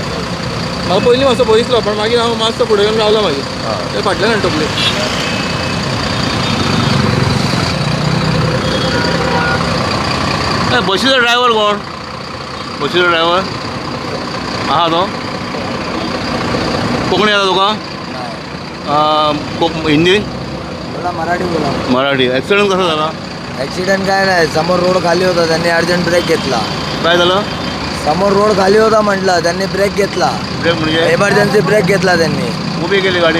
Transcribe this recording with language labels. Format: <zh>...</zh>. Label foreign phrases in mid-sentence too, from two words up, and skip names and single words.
<kok>म्हाका पयलीं मातसो भंय दिसलो पण मागीर हांव मातसो फुडें येवन रावलो मागीर ते फाटल्यान हाडटकले बसीचो ड्रायव्हर कोण बसीचो ड्रायव्हर आहा तो कोंकणी येता तुका हिंदी</kok> <mr>बोला मराठी बोला</mr> <kok>मराठी ॲक्सिडंट कसो जाला</kok> <mr>ॲक्सिडेंट काय नाही समोर रोड खाली होता त्यांनी</mr> <en>urgent brake</en> <mr>घेतला काय झालं समोर रोड खाली होता म्हटलं त्यांनी ब्रेक घेतला ब्रेक म्हणजे</mr> <en>emergency brake</en> <mr>घेतला त्यांनी उभी केली गाडी</mr>